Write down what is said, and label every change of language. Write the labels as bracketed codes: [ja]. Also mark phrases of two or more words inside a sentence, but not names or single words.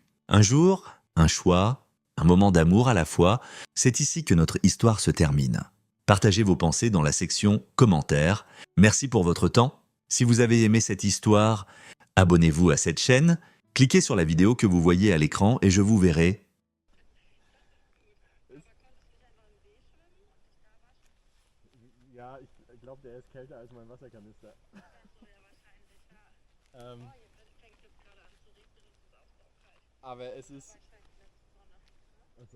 [fr] Un jour, un choix, un moment d'amour à la fois, c'est ici que notre histoire se termine. Partagez vos pensées dans la section commentaires. Merci pour votre temps. Si vous avez aimé cette histoire, abonnez-vous à cette chaîne, cliquez sur la vidéo que vous voyez à l'écran et je vous verrai. [de] Ja, ich glaube, der ist kälter als mein Wasserkanister. ähm, aber es ist. Achso.